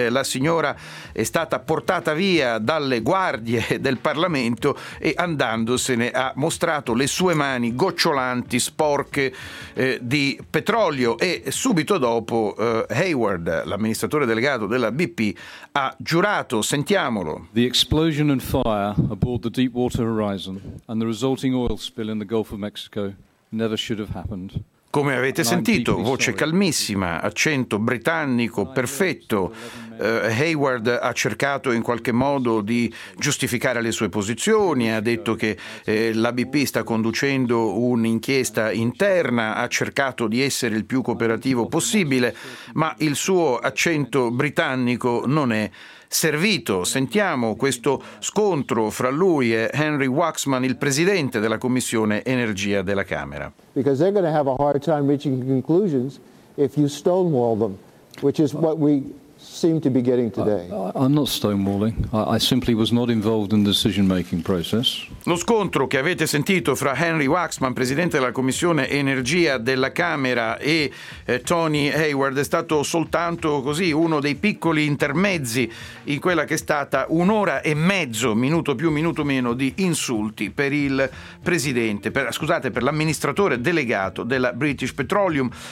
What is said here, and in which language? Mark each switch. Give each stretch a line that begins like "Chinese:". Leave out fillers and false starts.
Italian: La signora è stata portata via dalle guardie del Parlamento e andandosene a mostrato le sue mani gocciolanti, sporche di petrolio, e subito dopo Hayward, l'amministratore delegato della BP, ha giurato. Sentiamolo.
English: The explosion and fire aboard the Deepwater Horizon and the resulting oil spill in the Gulf of Mexico never should have happened.
Italian: Come avete sentito, voce calmissima, accento britannico perfetto. Hayward ha cercato in qualche modo di giustificare le sue posizioni, ha detto che la BP sta conducendo un'inchiesta interna, ha cercato di essere il più cooperativo possibile, ma il suo accento britannico non è servito. Sentiamo questo scontro fra lui e Henry Waxman, il presidente della Commissione Energia della Camera.
English: Because they're going to have a hard time reaching conclusions if you stonewall them, which is what we seem to be getting today. I'm not stonewalling. I simply was not involved in the decision-making process.
Italian: Lo scontro che avete sentito fra Henry Waxman, presidente della Commissione Energia della Camera, e Tony Hayward è stato soltanto così uno dei piccoli intermezzi in quella che è stata un'ora e mezzo, minuto più minuto meno, di insulti per il presidente, per l'amministratore delegato della British Petroleum.